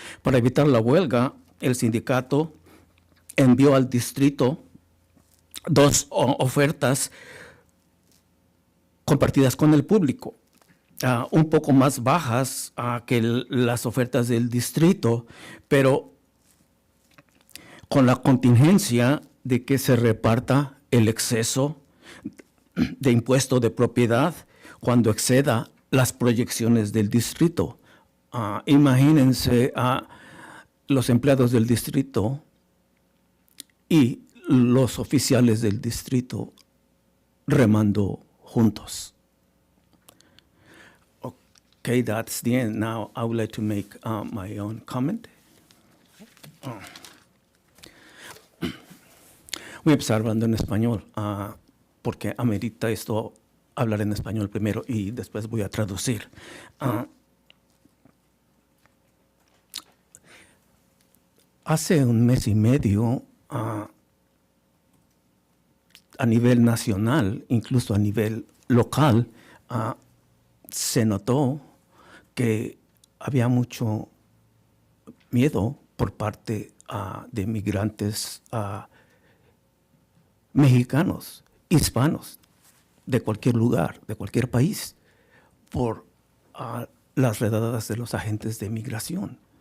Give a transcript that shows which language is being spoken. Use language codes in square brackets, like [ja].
[es] Para evitar la huelga, el sindicato envió al distrito 2 ofertas compartidas con el público, un poco más bajas que las ofertas del distrito, pero con la contingencia de que se reparta el exceso de impuesto de propiedad cuando exceda las proyecciones del distrito. Imagínense a los empleados del distrito y los oficiales del distrito remando juntos. [en] Okay, that's the end. Now I would like to make my own comment. [es] Voy a empezar hablando en español, porque amerita esto hablar en español primero y después voy a traducir. Hace un mes y medio, a nivel nacional, incluso a nivel local, se notó que había mucho miedo por parte de migrantes mexicanos, hispanos, de cualquier lugar, de cualquier país, por las redadas de los agentes de migración.